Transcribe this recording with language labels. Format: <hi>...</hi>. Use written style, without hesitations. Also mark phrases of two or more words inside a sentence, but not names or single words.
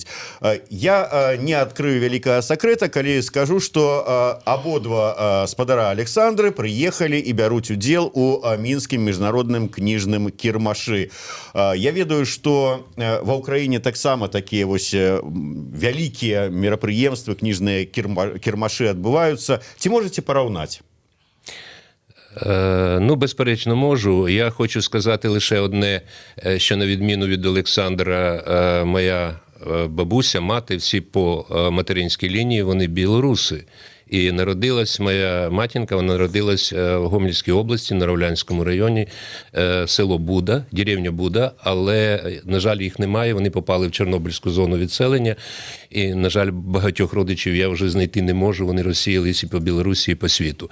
<be>Я не адкрыю вялікага сакрэта, калі скажу, што абодва спадара Александры прыехалі і бяруць удзел у мінскім міжнародным кніжным кірмашы. Я ведаю, што ва ўкраіне таксама такія вось вялікія мерапрыемствы, кніжныя кірмашы адбываюцца.</be> <uk>Ці можете порівняти? Ну, безперечно, можу. Я хочу сказати лише одне, що на відміну від Олександра, моя бабуся, мати, всі по материнській лінії, вони білоруси. І народилась моя матінка, вона народилась в Гомельській області, на Ровлянському районі, село Буда, деревня Буда, але, на жаль, їх немає, вони попали в Чорнобильську зону відселення, і, на жаль, багатьох родичів я вже знайти не можу, вони розсіялись і по Білорусі, і по світу.</uk>